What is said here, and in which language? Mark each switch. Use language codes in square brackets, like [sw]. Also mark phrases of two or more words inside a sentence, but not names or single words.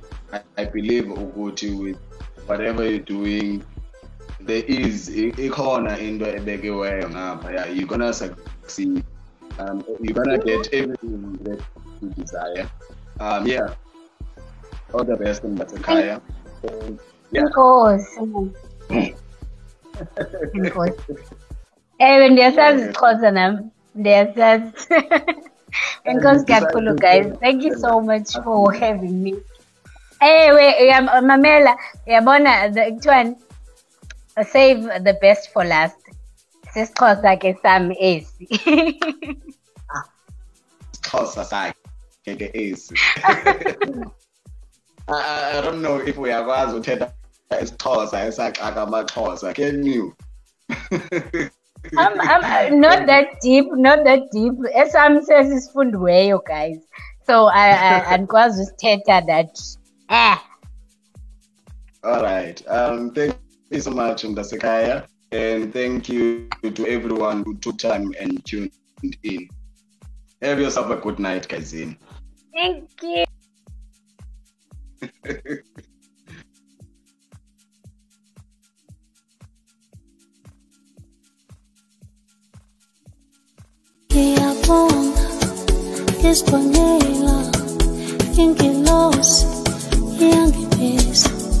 [en] I believe, Uguti, with whatever you're doing, there is a corner in the big way. You're going to succeed. You're going to get everything that you desire. Yeah. All the best in Batakaya. Of course. [xh] Ewe ndiyasazi isiXhosa nami. Ndiyasazi. [en] Enkosi kakhulu guys. Thank you so much for having me. [xh] Ewe mamela uyabona kuthiwani [en] save the best for last. [xh] SisiXhosa ke sami esi. IsiXhosa sakhe ke esi. [en] I don't know if [xh] uyakwazi uthetha isiXhosa esaqaka amaXhosa. [en] Can you? I'm not that deep. [xh] Esam sesisifundiweyo guys. So andikwazi usithetha that. [en] All right. Thank you so much, Mdasekaya, and thank you to everyone who took time and tuned in. Have yourself a good night, Kazini. Thank you. [zu] Espanela, ingelosi, iyangibesa,